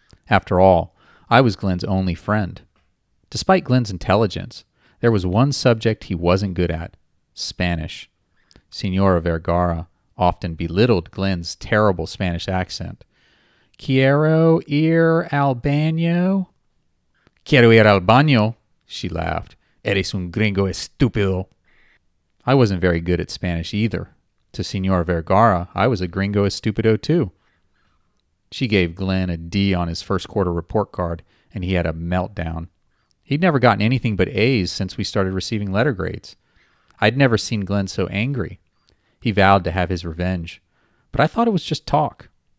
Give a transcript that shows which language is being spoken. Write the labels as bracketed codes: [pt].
[en] After all, I was Glenn's only friend. Despite Glenn's intelligence, there was one subject he wasn't good at: Spanish. Senora Vergara often belittled Glenn's terrible Spanish accent. [es] Quiero ir al baño. Quiero ir al baño, [en] she laughed. [es] Eres un gringo estúpido. [en] I wasn't very good at Spanish either. To Senora Vergara, I was a [es] gringo estupido [en] too. She gave Glenn a D on his first quarter report card, and he had a meltdown. He'd never gotten anything but A's since we started receiving letter grades. I'd never seen Glenn so angry. He vowed to have his revenge, but I thought it was just talk.